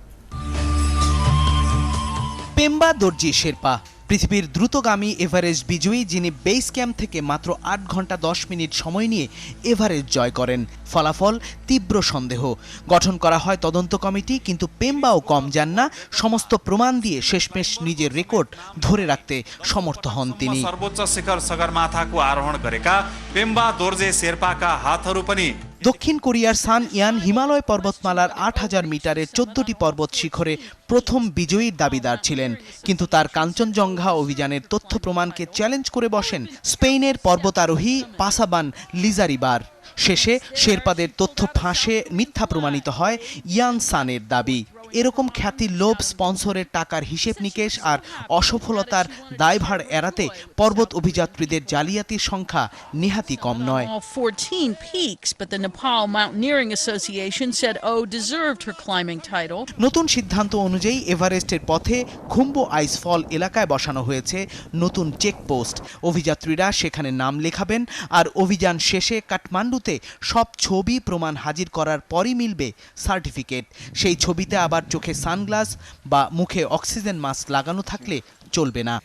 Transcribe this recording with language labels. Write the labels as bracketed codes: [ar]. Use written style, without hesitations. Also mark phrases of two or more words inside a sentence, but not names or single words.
[bn] পেম্বা দর্জি শেরপা পৃথিবীর দ্রুতগামী এভারেস্ট বিজয়ী, যিনি [en] base camp [bn] থেকে মাত্র ৮ ঘন্টা ১০ মিনিট সময় নিয়ে এভারেস্ট জয় করেন। ফলাফল তীব্র সন্দেহ। গঠন করা হয় তদন্ত কমিটি, কিন্তু পেম্বাও কম যান না। সমস্ত প্রমাণ দিয়ে শেষমেশ নিজের রেকর্ড ধরে রাখতে সমর্থ হন তিনি। সর্বোচ্চ শিখর [ne] সগরমাথাको आरोहण गरेका पेम्बा दोर्जे शेर्पाका हातहरू पनि। [bn] দক্ষিণ কোরিয়ার সান ইয়ান হিমালয় পর্বতমালার ৮,০০০ মিটারের ১৪টি পর্বত শিখরে প্রথম বিজয়ীর দাবিদার ছিলেন, কিন্তু তার কাঞ্চনজঙ্ঘা অভিযানের তথ্য প্রমাণকে চ্যালেঞ্জ করে বসেন স্পেনের পর্বতারোহী পাসাবান লিজারিবার। শেষে শেরপাদের তথ্য ফাঁসে মিথ্যা প্রমাণিত হয় ইয়ান সানের দাবি। এরকম খ্যাতির লোভ, স্পন্সরের টাকার হিসেব নিকেশ আর অসফলতার দায়ভার এড়াতে পর্বত অভিযাত্রীদের জালিয়াতির সংখ্যা নেহাতি কম নয়। [en] 14 peaks, but the Nepal Mountaineering Association said O deserved her climbing title. [bn] নতুন সিদ্ধান্ত অনুযায়ী এভারেস্টের পথে খুম্বু আইসফল এলাকায় বসানো হয়েছে নতুন চেকপোস্ট। অভিযাত্রীরা সেখানে নাম লেখাবেন, আর অভিযান শেষে কাঠমান্ডুতে সব ছবি প্রমাণ হাজির করার পরই মিলবে সার্টিফিকেট। সেই ছবিতে আবার চোখে সানগ্লাস বা মুখে [en] oxygen mask [bn] লাগানো থাকলে চলবে না।